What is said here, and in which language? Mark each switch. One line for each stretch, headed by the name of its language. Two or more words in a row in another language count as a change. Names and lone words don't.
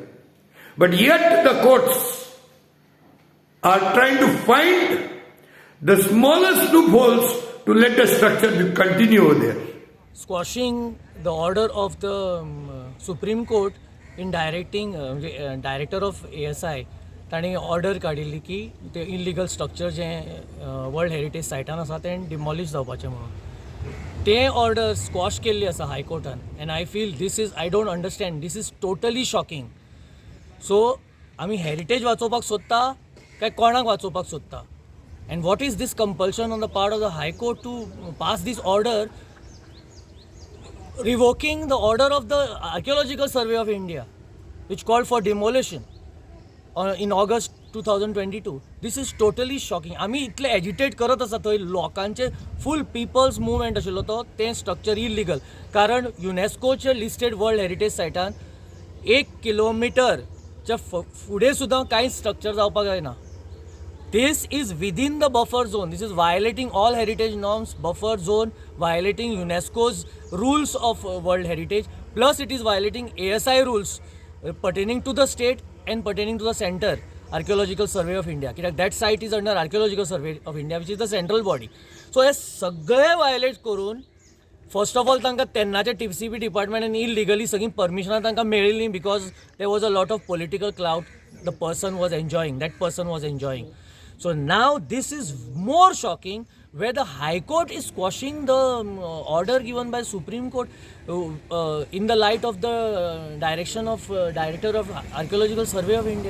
English: But yet the courts are trying to find the smallest loopholes to let the structure continue over there. Squashing the order of the Supreme Court in directing director of ASI,
Konkani: ताणी ऑर्डर काडिल्ली की ते
English: illegal structure
Konkani: जे
English: world heritage
Konkani: सायटान आसा तें डिमॉलिश जावपाचें म्हणून ते
English: order squash
Konkani: केल्ली आसा हायकोर्टान.
English: And I feel this is I don't understand, this is totally shocking.
Konkani: सो आमी हेरिटेज वाचोवपाक सोदता काय कोणाक वाचोवपाक सोदता?
English: And what is this compulsion on the part of the High Court to pass this order revoking the order of the Archaeological Survey of India which called for demolition in August 2022. This is totally shocking.
Konkani: आमी इतले एजिटेट करत आसा थंय लोकांचे
English: full people's movement
Konkani: आशिल्लो तो तें स्ट्रक्चर इल्लीगल, कारण युनेस्कोचे
English: listed world heritage
Konkani: सायटान 1 किलोमिटरच्या फुडें सुद्दां कांय स्ट्रक्चर जावपाक जायना.
English: This is within the buffer zone. This is violating all heritage norms, buffer zone, violating UNESCO's rules of world heritage, plus it is violating ASI rules pertaining to the state and pertaining to the center, Archaeological Survey of India. That site is under Archaeological Survey of India, which is the central body.
Konkani: So हे सगळे वायलेट करून
English: first of all
Konkani: तांकां तेन्नाच्या TCP डिपार्टमेंटान इलिगली सगळी परमिशनां तांकां मेळिल्लीं
English: because there was a lot of political clout the person was enjoying, that person was enjoying. So now this is more shocking where the High Court is squashing the order given by Supreme Court in the light of the direction of Director of Archaeological Survey of India.